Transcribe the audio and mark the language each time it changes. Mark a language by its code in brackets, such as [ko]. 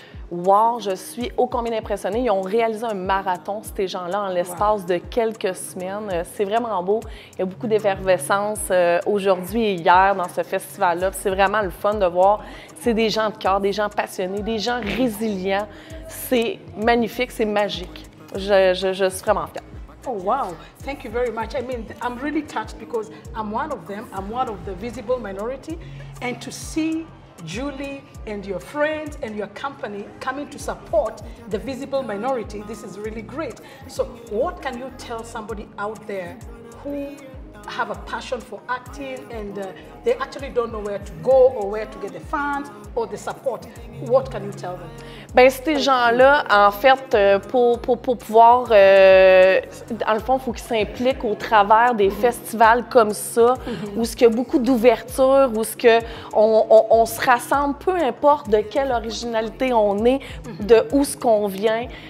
[fr] Wow, je suis ô combien impressionnée. Ils ont réalisé un marathon, ces gens-là, en l'espace de quelques semaines. C'est vraiment beau. Il y a beaucoup d'effervescence aujourd'hui et hier dans ce festival-là. C'est vraiment le fun de voir. C'est des gens de cœur, des gens passionnés, des gens résilients. C'est magnifique, c'est magique. Je suis vraiment fière. Oh, wow. [en] Thank you very much. I mean, I'm really touched because I'm one of them. I'm one of the visible minority. And to see Julie and your friends and your company coming to support the visible minority, this is really great. So what can you tell somebody out there who have a passion for acting and they actually don't know where to go or where to get the funds or the support? What can you tell them? [fr] Bien, ces gens-là, en fait, pour pouvoir, dans le fond, il faut qu'ils s'impliquent au travers des festivals comme ça, où il y a beaucoup d'ouverture, où on se rassemble, peu importe de quelle originalité on est, de où ce qu'on vient.